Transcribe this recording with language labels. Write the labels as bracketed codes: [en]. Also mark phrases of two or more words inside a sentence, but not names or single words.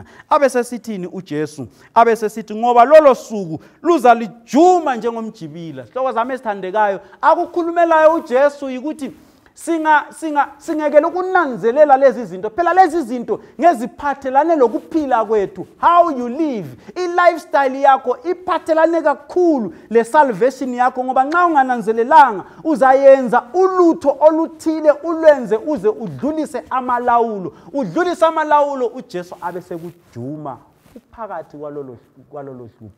[nd] Abese sithini uJesu? Abese sithi ngoba lolo suku luzalijuma njengomjibila. Sihlobo zami ezithandekayo, akukhulumelayo uJesu ukuthi singekele ukunanzelela lezi zinto. Phela lezi zinto ngeziphathelane lokuphila kwethu, [en] how you live, [nd] i-lifestyle yakho iphathelane kakhulu le-salvation yakho ngoba nxa ungananzelelanga uzayenza ulutho oluthile ulwenze uze udlulise amalawulo. Udlulise amalawulo uJesu abese kujuma uphakathi kwalolo hlupho.